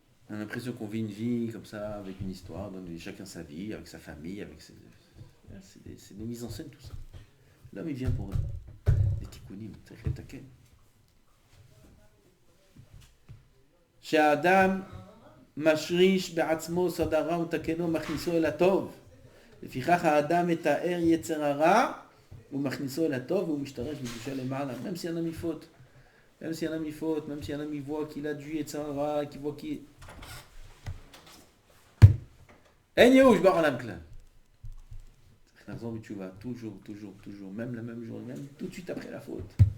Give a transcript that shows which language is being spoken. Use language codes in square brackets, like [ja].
[fr] On a l'impression qu'on vit une vie comme ça, avec une histoire, chacun sa vie, avec sa famille, avec ses... C'est des mises en scène tout ça. L'homme il vient pour les Tikkunim, c'est les taken. Chez Adam, [he] משריש בעצמו סדרה ותקנו מכניסו אל הטוב. לפיכך האדם מתאר יצר הרע ומכניסו אל הטוב והוא משתרש בקדושה למעלה. [fr] Même si un homme il faute, même si un homme il faute, même si un homme il voit qu'il a du יצר הרע, qu'il voit qu'il... [he] אין ייאוש בעולם כלל. צריך לחזור בתשובה, [fr] toujours, même la même journée, même tout de suite après la faute.